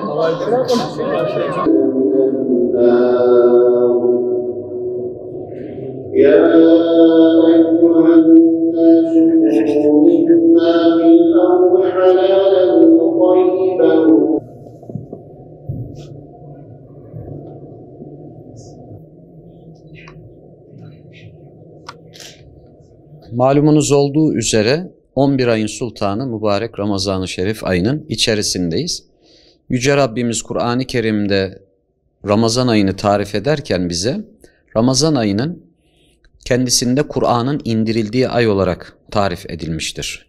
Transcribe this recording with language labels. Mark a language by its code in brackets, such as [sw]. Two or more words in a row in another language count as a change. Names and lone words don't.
[ar] يا أيها الناس كلوا مما في الأرض حلالا طيبا. [tr] Malumunuz olduğu üzere 11 ayın sultanı mübarek Ramazan-ı Şerif ayının içerisindeyiz. Yüce Rabbimiz Kur'an-ı Kerim'de Ramazan ayını tarif ederken bize Ramazan ayının kendisinde Kur'an'ın indirildiği ay olarak tarif edilmiştir.